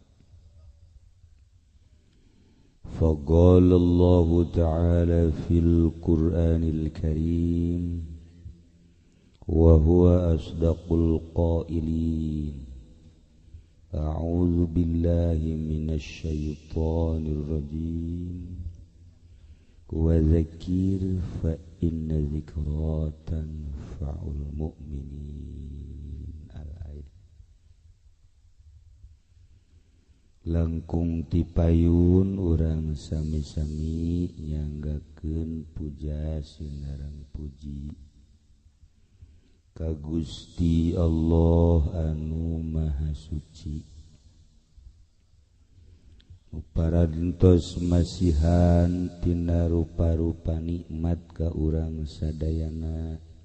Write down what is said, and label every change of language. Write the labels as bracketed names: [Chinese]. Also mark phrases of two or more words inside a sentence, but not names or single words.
[Arabic] فقال الله تعالى في القرآن الكريم وهو أصدق القائلين أعوذ بالله من الشيطان الرجيم وذكر فإن ذكرى تنفع المؤمنين. [Sundanese] Langkung tipayun urang sami-sami nyanggakeun puja sinareng puji ka Gusti Allah anu Maha Suci parantos masihan tina rupa-rupa nikmat ka urang sadayana